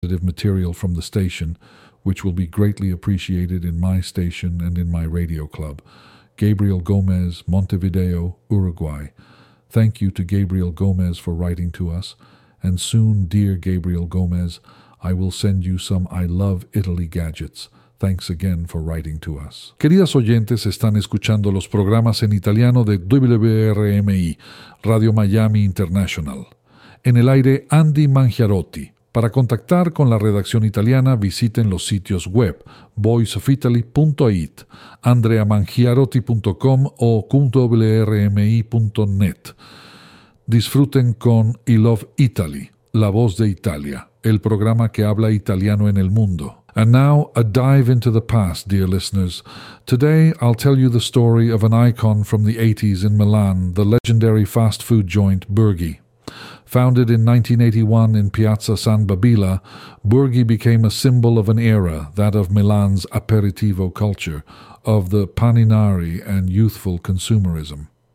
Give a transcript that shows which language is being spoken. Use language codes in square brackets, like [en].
[en] bit of material from the station, which will be greatly appreciated in my station and in my radio club. Gabriel Gomez, Montevideo, Uruguay. Thank you to Gabriel Gomez for writing to us. And soon, dear Gabriel Gomez, I will send you some I Love Italy gadgets. Thanks again for writing to us. [es] Queridas oyentes, están escuchando los programas en italiano de WRMI, Radio Miami International. En el aire, Andy Mangiarotti. Para contactar con la redacción italiana, visiten los sitios web voiceofitaly.it, andreamangiarotti.com o .wrmi.net. Disfruten con I Love Italy, la voz de Italia, el programa que habla italiano en el mundo. [en] And now, a dive into the past, dear listeners. Today, I'll tell you the story of an icon from the 80s in Milan, the legendary fast food joint Burgi. Founded in 1981 in Piazza San Babila, Burgi became a symbol of an era, that of Milan's aperitivo culture, of the paninari and youthful consumerism.